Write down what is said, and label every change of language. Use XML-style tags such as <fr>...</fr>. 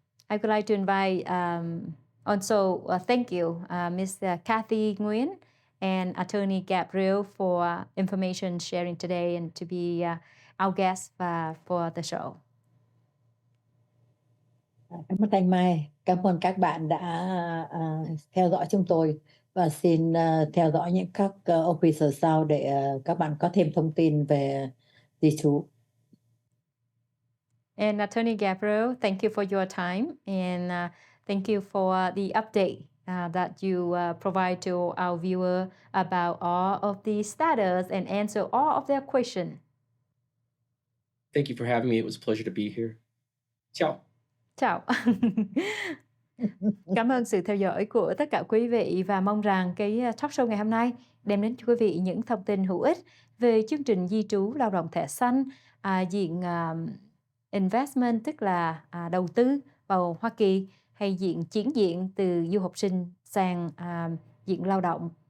<en>I would like to invite also thank you, Ms. Cathy Nguyễn and Attorney Gabriel for information sharing today and to be our guest for the show.</en> <vi>Cảm ơn Thanh Mai. Cảm ơn các bạn đã theo dõi chúng tôi và xin theo dõi những các officer sau để các bạn có thêm thông tin về di trú.</vi> <en>And Attorney Gabriel, thank you for your time and thank you for the update that you provide to our viewer about all of the status and answer all of their questions. Thank you for having me. It was a pleasure to be here. Ciao.</en> <vi>Chào. Cảm ơn sự theo dõi của tất cả quý vị và mong rằng cái talk show ngày hôm nay đem đến cho quý vị những thông tin hữu ích về chương trình di trú lao động thẻ xanh, diện investment tức là đầu tư vào Hoa Kỳ hay diện chuyển diện từ du học sinh sang diện lao động.</vi>